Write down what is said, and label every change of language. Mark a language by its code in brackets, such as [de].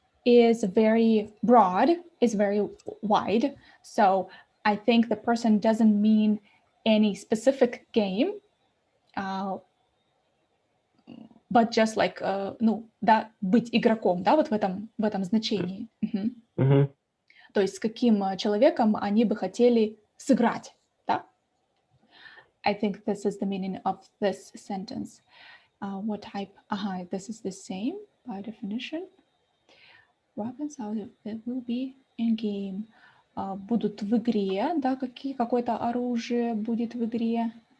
[en] is very broad, is very wide. So I think the person doesn't mean any specific game, but just like, [ru] ну, да, быть игроком, да, вот в этом значении. То есть с каким человеком они бы хотели сыграть, да? [en] I think this is the meaning of this sentence. What type? This is the same by definition. Weapons will be in game. [ru] Будут в игре, да, какое-то оружие будет в игре.